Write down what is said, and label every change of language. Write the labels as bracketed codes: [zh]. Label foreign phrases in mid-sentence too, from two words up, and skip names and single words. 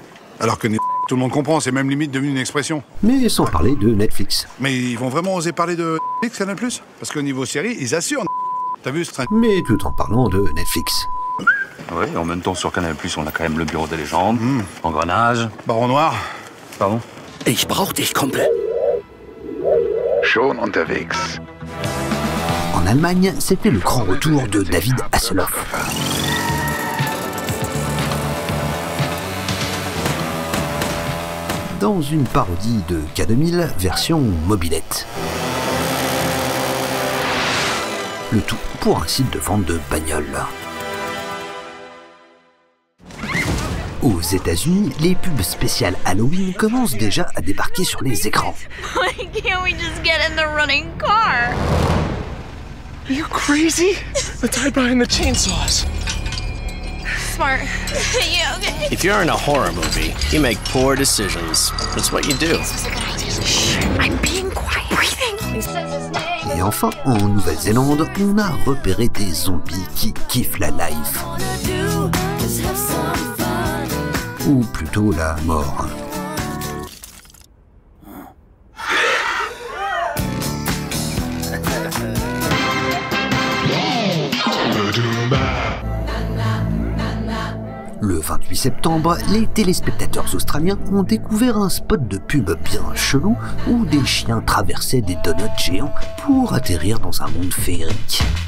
[fr] Alors que tout le monde comprend, c'est même limite devenu une expression. Mais sans parler de Netflix. Mais ils vont vraiment oser parler de Netflix, Canal+? Parce qu'au niveau série, ils assurent. T'as vu ce train? Mais tout en parlant de Netflix. Oui, en même temps, sur Canal+, on a quand même le Bureau des légendes, Engrenage... Baron Noir. Pardon? [de] Ich brauch dich, Kumpel. Schon unterwegs. [fr] En Allemagne, c'était le grand retour de David Hasselhoff. Dans une parodie de K2000 version mobilette. Le tout pour un site de vente de bagnoles. Aux États-Unis, les pubs spéciales Halloween commencent déjà à débarquer sur les écrans. [en] Why can't we just get in the running car? Are you crazy? Let's hide behind the chainsaws. Smart. Yeah, okay. If you're in a horror movie, you make poor decisions. That's what you do. This was a good idea. Shh, I'm being quiet. Breathing. [fr] Et enfin, en Nouvelle-Zélande, on a repéré des zombies qui kiffent la life. Ou plutôt la mort. Le 28 septembre, les téléspectateurs australiens ont découvert un spot de pub bien chelou où des chiens traversaient des donuts géants pour atterrir dans un monde féerique.